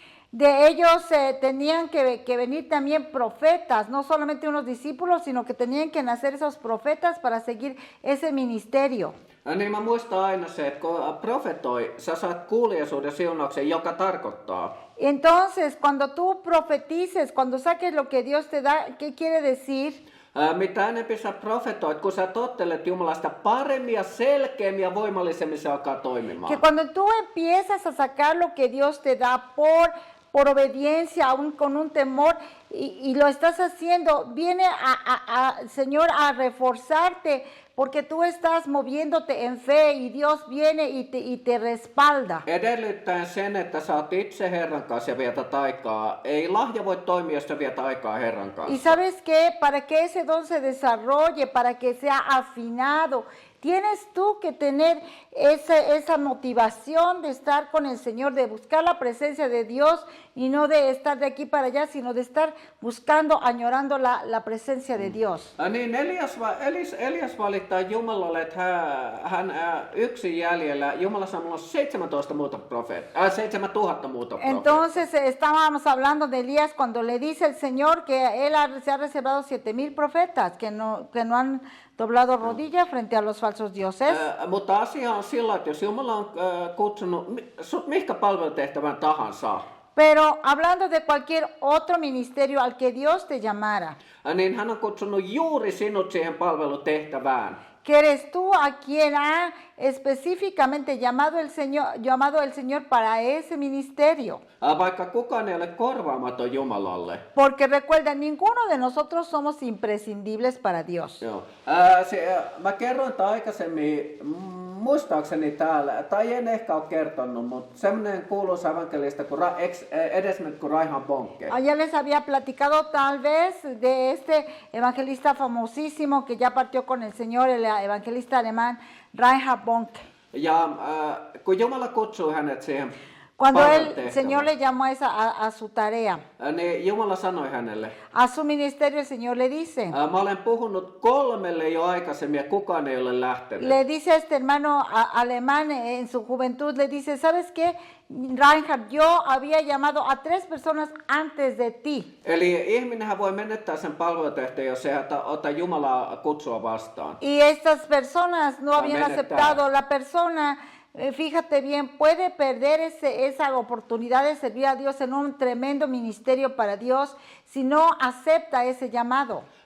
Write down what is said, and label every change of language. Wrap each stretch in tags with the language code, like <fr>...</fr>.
<es>De ellos tenían que venir también profetas, no solamente unos discípulos, sino que tenían que nacer esos profetas para seguir ese ministerio.</es> <fi>Niin mä muistan aina se, että kun profetoi, sä saat kuuliaisuuden siunauksen, joka tarkoittaa.</fi> <es>Entonces, cuando tú profetices, cuando saques lo que Dios te da, ¿qué quiere decir?</es> <fi>Mitä enempi sä profetoit, kun sä tottelet Jumalasta paremmin ja selkeämmin ja voimallisemmin se alkaa toimimaan.</fi> <es>Que cuando tú empiezas a sacar lo que Dios te da por obediencia, aún con un temor, y lo estás haciendo, viene Señor a reforzarte, porque tú estás moviéndote en fe, y Dios viene y te respalda.</es> <fi>Edellyttäen sen, että sä oot itse Herran kanssa ja vietät aikaa. Ei lahja voi toimia, jos sä vietät aikaa Herran kanssa.</fi> <es>Y sabes qué, para que ese don se desarrolle, para que sea afinado, tienes tú que tener esa motivación de estar con el Señor, de buscar la presencia de Dios y no de estar de aquí para allá, sino de estar buscando, añorando la presencia de Dios.</es> <fi>Niin Elias valittaa Jumalalle, että hän yksin jäljellä. Jumala sanoo 7000 muuta profeettaa.</fi> <es>Entonces estábamos hablando de Elías cuando le dice el Señor que él se ha reservado 7000 profetas que no han doblado rodilla frente a los falsos dioses.</es> <fi>Mutta asia on sillä, että jos Jumala on kutsunut sut mihinkä palvelutehtävän tahansa,</fi> <es>Pero hablando de cualquier otro ministerio al que Dios te llamara,</es> <fi>niin hän on kutsunut juuri sinut siihen palvelutehtävään.</fi> <es>que eres tú a quien ha específicamente llamado el Señor para ese ministerio.</es> <fi>Vaikka kukaan ei ole korvaamaton Jumalalle. Porque recuerda, ninguno de nosotros somos imprescindibles para Dios. Joo. Mä kerroin tämän aikaisemmin, muistaakseni täällä, tai en ehkä ole kertonut, mutta semmoinen kuuluisa evankelista kuin edesmennyt kuin Reinhard Bonke.</fi> <es>Ya les había platicado tal vez de este evangelista famosísimo que ya partió con el Señor, el evangelista alemán Reinhard Bonke.</es> <fi>Ja kun Jumala kutsuu hänet siihen</fi> <es>Cuando el</es> <fi>palvelutehtävään,</fi> <es>Señor le llamó a su tarea,</es> <fi>niin Jumala sanoi hänelle,</fi> <es>a su ministerio, el Señor le dice,</es> <fi>mä olen puhunut 3 jo aikaisemmin ja kukaan ei ole lähtenyt.</fi> <es>le dice a este hermano alemán en su juventud, le dice, ¿sabes qué? Reinhard, yo había llamado a 3 personas antes de ti.</es> <fi>Eli ihminenhän voi menettää sen palvelutehtävän, jos ei ota Jumalaa kutsua vastaan.</fi> <es>Y estas personas no habían Amén, aceptado. La persona, fíjate bien, puede perder esa oportunidad de servir a Dios en un tremendo ministerio para Dios si no acepta ese llamado.</es>